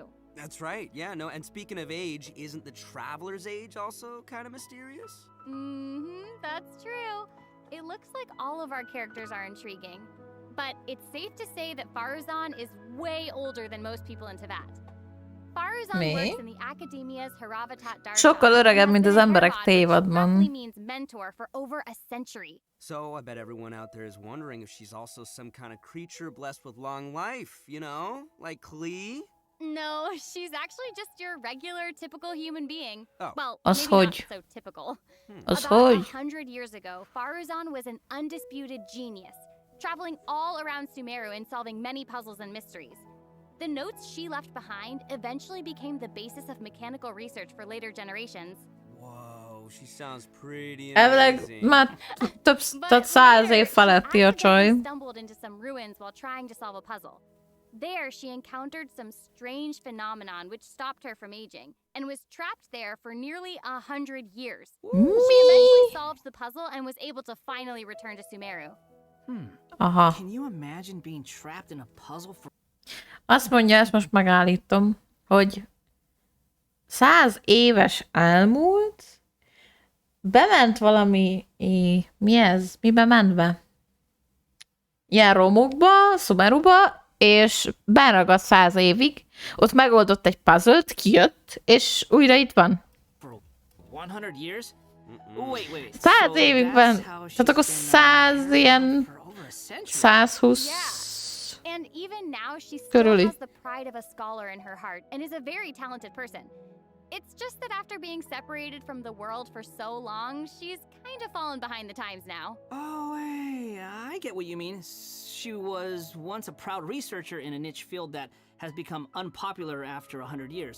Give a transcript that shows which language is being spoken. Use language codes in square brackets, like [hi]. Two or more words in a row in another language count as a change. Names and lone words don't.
[en] That's right, yeah, no, and speaking of age, isn't the traveler's age also kind of mysterious? Mm-hmm, that's true. It looks like all of our characters are intriguing. But it's safe to say that Faruzan is way older than most people in Tibet. Faruzan works in the academia's Haravatat Dark. [hu] Sokkal öregebb, mint az emberek tévadban. [en] Means mentor for over a century. So I bet everyone out there is wondering if she's also some kind of creature blessed with long life, you know? Like Klee? No, she's actually just your regular, typical human being. Oh. Well, [hu] Az [en] maybe [hu] hogy? [en] not so typical. [hu] Az [en] About [hu] hogy? [en] 100 years ago, Faruzan was an undisputed genius, traveling all around Sumeru and solving many puzzles and mysteries. The notes she left behind eventually became the basis of mechanical research for later generations. Whoa, she sounds pretty [hu] Elvileg [en] amazing. [hu] már több 100 év feletti a csaj. [en] Stumbled into some ruins while trying to solve a puzzle. There, she encountered some strange phenomenon which stopped her from aging, and was trapped there for nearly 100 years. She eventually solved the puzzle and was able to finally return to Sumeru. Aha. Can you imagine being trapped in a puzzle for... [hu] Azt mondja, ezt most megállítom, hogy 100 éves elmúlt, bement valami... Mi ez? Mibe ment be? Ilyen romokba, Sumeruba, és beragadt 100 évig, ott megoldott egy puzzle-t, kijött, és újra itt van. [en] For 100 years? Wait. [hu] 100 évig van. Tehát akkor 100 ilyen... 120... [en] And even now, she still [hu] Körüli. [en] has the pride of a scholar in her heart and is a very talented person. It's just that after being separated from the world for so long, she's kind of fallen behind the times now. Oh, hey, I get what you mean. She was once a proud researcher in a niche field that has become unpopular after 100 years.